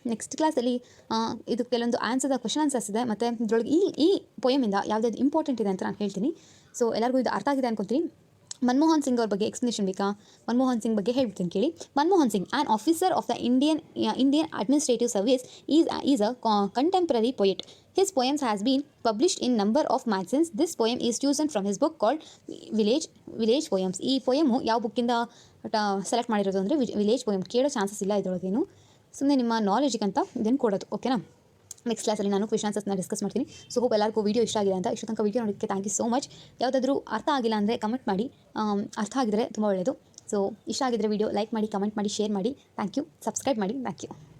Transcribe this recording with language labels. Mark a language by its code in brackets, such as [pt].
[kn] Next ಕ್ಲಾಸಲ್ಲಿ ಇದು ಕೆಲವೊಂದು ಕ್ವೆಶನ್ ಆನ್ಸರ್ಸ್ ಇದೆ, ಮತ್ತು ಇದರೊಳಗೆ ಈ ಪೊಯಮಿಂದ ಯಾವುದಾದ್ರು ಇಂಪಾರ್ಟೆಂಟ್ ಇದೆ ಅಂತ ನಾನು ಹೇಳ್ತೀನಿ. ಸೊ ಎಲ್ಲರಿಗೂ ಇದು ಅರ್ಥ ಆಗಿದೆ ಅನ್ಕೊತೀನಿ. ಮನಮೋಹನ್ ಸಿಂಗ್ ಅವ್ರ ಬಗ್ಗೆ ಎಕ್ಸ್ಪ್ಲನೇಷನ್ ಬೇಕಾ? ಮನಮೋಹನ್ ಸಿಂಗ್ ಬಗ್ಗೆ ಹೇಳ್ತೀನಿ ಕೇಳಿ. [en] Manmohan Singh, an officer of the Indian administrative service, is a contemporary poet. His poems has been published in number of magazines. This poem is chosen from his book called village poems. [kn] ಈ ಪೊಯಮು ಯಾವ ಬುಕ್ಕಿಂದ select ಮಾಡಿರೋದು ಅಂದರೆ village poem. ಕೇಳೋ chances ಇಲ್ಲ ಇದರೊಳಗೇನು, ಸುಮ್ಮನೆ ನಿಮ್ಮ ನಾಲೆಜಿಗೆ ಅಂತ ಇದನ್ನು ಕೊಡೋದು. ಓಕೆನಾ, ನೆಕ್ಸ್ಟ್ ಕ್ಲಾಸಲ್ಲಿ ನಾನು ಕ್ವೆಶ್ಚನ್ ಆನ್ಸರ್ಸ್ನ ಡಿಸ್ಕಸ್ ಮಾಡ್ತೀನಿ. ಸೊ ಹೋಪ್ ಎಲ್ಲರಿಗೂ ವೀಡಿಯೋ ಇಷ್ಟ ಆಗಿದೆ ಅಂತ. ಇಷ್ಟು ತನಕ ವೀಡಿಯೋ ನೋಡೋದಕ್ಕೆ ಥ್ಯಾಂಕ್ ಯು ಸೋ ಮಚ್. ಯಾವುದಾದ್ರೂ ಅರ್ಥ ಆಗಿಲ್ಲ ಅಂದರೆ ಕಮೆಂಟ್ ಮಾಡಿ, ಅರ್ಥ ಆಗಿದ್ರೆ ತುಂಬ ಒಳ್ಳೆಯದು. ಸೊ ಇಷ್ಟ ಆಗಿದ್ರೆ ವೀಡಿಯೋ ಲೈಕ್ ಮಾಡಿ, ಕಮೆಂಟ್ ಮಾಡಿ, ಶೇರ್ ಮಾಡಿ. Thank you. ಸಬ್ಸ್ಕ್ರೈಬ್ ಮಾಡಿ. Thank you.